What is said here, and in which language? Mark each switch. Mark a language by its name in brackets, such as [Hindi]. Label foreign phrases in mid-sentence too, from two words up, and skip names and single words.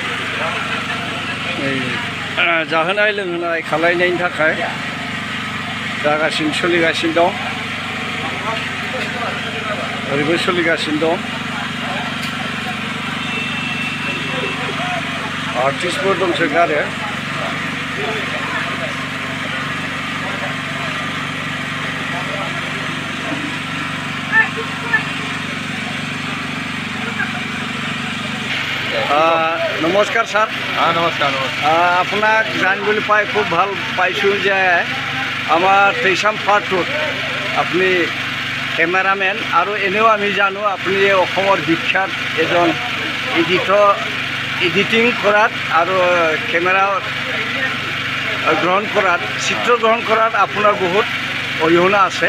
[Bodo] जाहोनाय लोंहोनाय खालायनायनि थाखाय सोलिगासिनो दं, ओरैबो सोलिगासिनो दं। आर्टिस्टफोर दंसोगारो। [Assamese] নমস্কাৰ স্যার। নমস্কাৰ। আপোনাক জানিবলৈ পাই খুব ভাল পাইছোঁ যে আমাৰ থৈসাম পাৰ্ট 2 আপুনি কেমেৰামেন আৰু এনেও আমি জানো আপুনি অসমৰ বিখ্যাত এজন এডিটিং কৰাত আৰু কেমেৰা গ্ৰহণ কৰাত, চিত্ৰ গ্ৰহণ কৰাত আপোনাৰ বহুত অৰিহণা আছে।